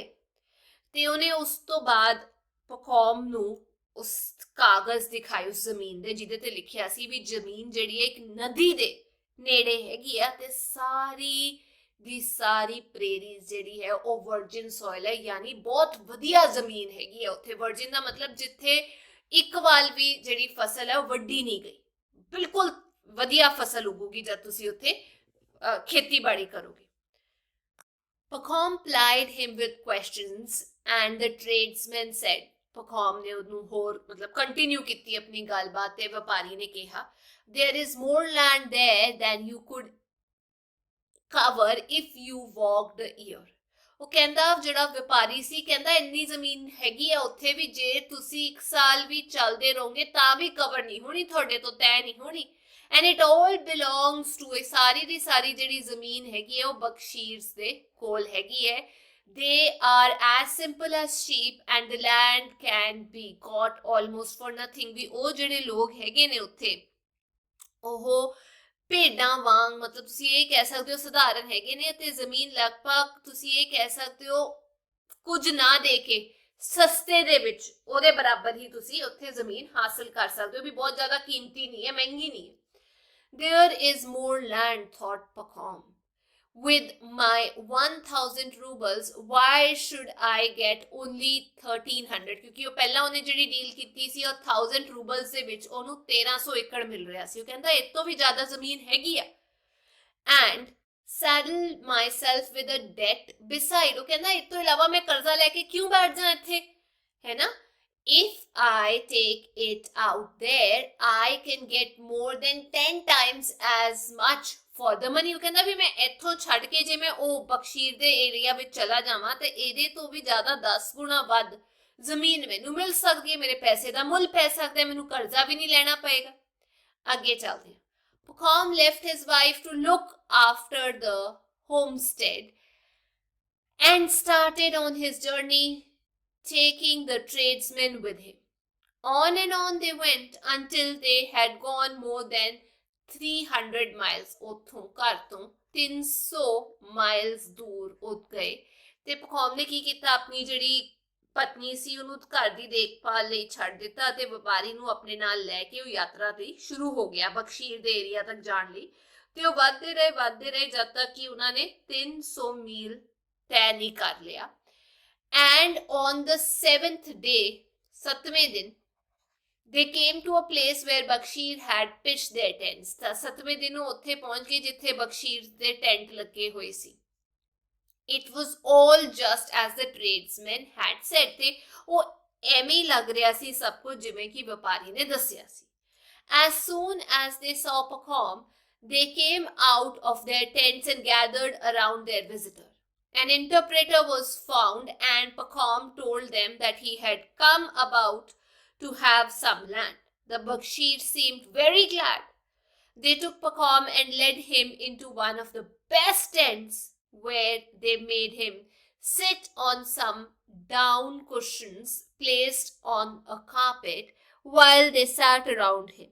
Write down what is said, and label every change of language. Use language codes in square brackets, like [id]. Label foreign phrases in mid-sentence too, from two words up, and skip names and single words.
[pa] ਤੇ ਉਹਨੇ ਉਸ ਤੋਂ ਬਾਅਦ ਪਖੌਮ ਨੂੰ ਉਸ ਕਾਗਜ਼ ਦਿਖਾਏ ਉਸ ਜ਼ਮੀਨ ਦੇ, ਜਿਹਦੇ ਤੇ ਲਿਖਿਆ ਸੀ ਵੀ ਜ਼ਮੀਨ ਜਿਹੜੀ ਹੈ ਇੱਕ ਨਦੀ ਦੇ ਨੇੜੇ ਹੈਗੀ ਆ ਤੇ ਸਾਰੀ ਦੀ ਸਾਰੀ ਪ੍ਰੇਰੀ ਜਿਹੜੀ ਹੈ ਉਹ [en] virgin soil [pa] ਹੈ, ਯਾਨੀ ਬਹੁਤ ਵਧੀਆ ਜ਼ਮੀਨ ਹੈਗੀ ਹੈ ਉੱਥੇ। ਵਰਜਨ ਦਾ ਮਤਲਬ ਜਿੱਥੇ ਇੱਕ ਵਾਲ ਵੀ ਜਿਹੜੀ ਫਸਲ ਹੈ ਉਹ ਵੱਢੀ ਨਹੀਂ ਗਈ, ਬਿਲਕੁਲ ਵਧੀਆ ਫਸਲ ਉਗੂਗੀ ਜਦ ਤੁਸੀਂ ਉੱਥੇ ਖੇਤੀਬਾੜੀ ਕਰੋਗੇ। [en] Pacom plied him with questions and the tradesman said, [pa] Pacom ਨੇ ਉਹਨੂੰ ਹੋਰ ਮਤਲਬ ਕੰਟੀਨਿਊ ਕੀਤੀ ਆਪਣੀ ਗੱਲਬਾਤ ਤੇ ਵਪਾਰੀ ਨੇ ਕਿਹਾ, [en] there is more land there than you could cover if you walked a year। [pa] ਉਹ ਕਹਿੰਦਾ ਜਿਹੜਾ ਵਪਾਰੀ ਸੀ, ਕਹਿੰਦਾ ਇੰਨੀ ਜ਼ਮੀਨ ਹੈਗੀ ਆ ਉੱਥੇ ਵੀ, ਜੇ ਤੁਸੀਂ 1 ਸਾਲ ਵੀ ਚੱਲਦੇ ਰਹੋਗੇ ਤਾਂ ਵੀ ਕਵਰ ਨਹੀਂ ਹੋਣੀ, ਤੁਹਾਡੇ ਤੋਂ ਤੈਅ ਨਹੀਂ ਹੋਣੀ। [en] and it all belongs to, [pa] ਇਹ ਸਾਰੀ ਦੀ ਸਾਰੀ ਜਿਹੜੀ ਜ਼ਮੀਨ ਹੈਗੀ ਹੈ ਉਹ ਬਖਸ਼ੀਰਸ ਦੇ ਕੋਲ ਹੈਗੀ ਹੈ। [en] they are as simple as sheep and the land can be got almost for nothing। [pa] ਵੀ ਉਹ ਜਿਹੜੇ ਲੋਕ ਹੈਗੇ ਨੇ ਉੱਥੇ ਉਹ ਭੇਡਾਂ ਵਾਂਗ, ਮਤਲਬ ਤੁਸੀਂ ਇਹ ਕਹਿ ਸਕਦੇ ਹੋ ਸਧਾਰਨ ਹੈਗੇ ਨੇ ਤੇ ਜ਼ਮੀਨ ਲਗਭਗ ਤੁਸੀਂ ਇਹ ਕਹਿ ਸਕਦੇ ਹੋ ਕੁਝ ਨਾ ਦੇ ਕੇ ਸਸਤੇ ਦੇ ਵਿੱਚ ਉਹਦੇ ਬਰਾਬਰ ਹੀ ਤੁਸੀਂ ਉੱਥੇ ਜ਼ਮੀਨ ਹਾਸਲ ਕਰ ਸਕਦੇ ਹੋ, ਵੀ ਬਹੁਤ ਜ਼ਿਆਦਾ ਕੀਮਤੀ ਨਹੀਂ ਹੈ, ਮਹਿੰਗੀ ਨਹੀਂ ਹੈ। [en] There is more land, thought Pacom. With my 1,000 rubles, why should I get only 1,300? [pa] ਕਿਉਂਕਿ ਉਹ ਪਹਿਲਾਂ ਉਹਨੇ ਜਿਹੜੀ ਡੀਲ ਕੀਤੀ ਸੀ ਉਹ 1000 ਰੂਬਲਸ ਦੇ ਵਿੱਚ ਉਹਨੂੰ 1300 ਏਕੜ ਮਿਲ ਰਿਹਾ ਸੀ। ਉਹ ਕਹਿੰਦਾ ਇਹ ਤੋਂ ਵੀ ਜ਼ਿਆਦਾ ਜ਼ਮੀਨ ਹੈਗੀ ਆ। [en] And saddle myself with a debt beside, [pa] ਉਹ ਕਹਿੰਦਾ ਇਸ ਤੋਂ ਇਲਾਵਾ ਮੈਂ ਕਰਜ਼ਾ ਲੈ ਕੇ ਕਿਉਂ ਬੈਠ ਜਾ ਇੱਥੇ, ਹੈ ਨਾ। [en] If I take it out there, I can get more than 10 times as much for the money। [pa] ਉਹ ਕਹਿੰਦਾ ਵੀ ਮੈਂ ਇੱਥੋਂ ਛੱਡ ਕੇ ਜੇ ਮੈਂ ਉਹ ਬਖਸ਼ੀਰ ਦੇ ਏਰੀਆ ਵਿੱਚ ਚਲਾ ਜਾਵਾਂ ਤੇ ਇਹਦੇ ਤੋਂ ਵੀ ਜ਼ਿਆਦਾ 10 ਗੁਣਾ ਵੱਧ ਜ਼ਮੀਨ ਮੈਨੂੰ ਮਿਲ ਸਕਦੀ ਹੈ, ਮੇਰੇ ਪੈਸੇ ਦਾ ਮੁੱਲ ਪੈ ਸਕਦਾ ਹੈ, ਮੈਨੂੰ ਕਰਜ਼ਾ ਵੀ ਨਹੀਂ ਲੈਣਾ ਪਏਗਾ। ਅੱਗੇ ਚੱਲਦੇ ਹਾਂ। [en] Pacom left his wife to look after the homestead and started on his journey, taking the tradesmen with him. On and on they went until they had gone more than 300 miles। [pa] ਉੱਥੋਂ ਘਰ ਤੋਂ 300 ਮਾਈਲਸ ਦੂਰ ਉੱਡ ਗਏ ਤੇ ਪਖੌਮ ਨੇ ਕੀ ਕੀਤਾ, ਆਪਣੀ ਜਿਹੜੀ ਪਤਨੀ ਸੀ ਉਹਨੂੰ ਘਰ ਦੀ ਦੇਖਭਾਲ ਲਈ ਛੱਡ ਦਿੱਤਾ ਤੇ ਵਪਾਰੀ ਨੂੰ ਆਪਣੇ ਨਾਲ ਲੈ ਕੇ ਉਹ ਯਾਤਰਾ ਤੇ ਸ਼ੁਰੂ ਹੋ ਗਿਆ ਬਖਸ਼ੀਰ ਦੇ ਏਰੀਆ ਤੱਕ ਜਾਣ ਲਈ। ਤੇ ਉਹ ਵੱਧਦੇ ਰਹੇ ਜਦ ਤੱਕ ਕਿ ਉਹਨਾਂ ਨੇ 300 ਮੀਲ ਤੈਅ ਨਹੀਂ ਕਰ ਲਿਆ। [en] And on the 7th day, [pa] 7ਵੇਂ ਦਿਨ, [en] they came to a place where Bakshir had pitched their tents। [pa] ਤਾਂ 7ਵੇਂ ਦਿਨ ਉਹ ਉੱਥੇ ਪਹੁੰਚ ਗਏ ਜਿੱਥੇ ਬਖਸ਼ੀਰ ਦੇ ਟੈਂਟ ਲੱਗੇ ਹੋਏ ਸੀ। [en] It was all just as the tradesmen had said। [pa] ਤੇ ਉਹ ਐਵੇਂ ਹੀ ਲੱਗ ਰਿਹਾ ਸੀ ਸਭ ਕੁਝ ਜਿਵੇਂ ਕਿ ਵਪਾਰੀ ਨੇ ਦੱਸਿਆ ਸੀ। [en] As soon as they saw Pakhom, they came out of their tents and gathered around their visitor। An interpreter was found and Pakhom told them that he had come about to have some land। The Bakshir seemed very glad। They took Pakhom and led him into one of the best tents, where they made him sit on some down cushions placed on a carpet while they sat around him।